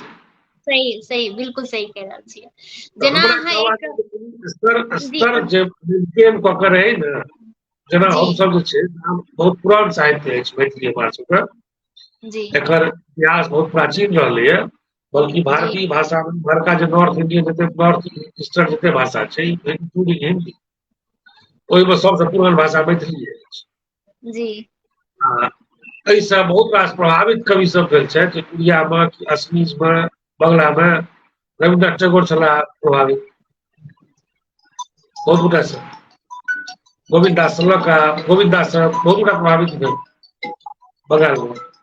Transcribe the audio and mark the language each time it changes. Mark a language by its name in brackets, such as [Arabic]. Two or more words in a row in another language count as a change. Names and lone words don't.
[Maithili] सही सही, बिल्कुल सही कह रहल छियै। तऽ जेना हमरा अहाँ कहबाक एक। जी स्तर जे मेंटेन कऽ के रहै ने, जेना जी हमसब जे छै बहुत पुरान साहित्य अछि मैथिली अपना सबके, जी एकर इतिहास बहुत प्राचीन रहलैए, बल्कि जी भारतीय भाषा में बड़का जे [English] North Indian [Maithili] जते [English] North Eastern [Maithili] जते भाषा छै, इंक्लूडिंग हिन्दी, ओहि में सबसँ पुरान भाषा मैथिली अछि। जी आ एहिसँ बहुत रास प्रभावित कवि सब भेल छथि, उड़िया में, असमीज में, बंगला में, रविन्द्रनाथ टैगोर छलाह प्रभावित, बहुत गोटा सँ, गोविन्द दास सँ लऽ कऽ, गोविन्द दास सँ बहुत गोटा प्रभावित भेल बंगाल में।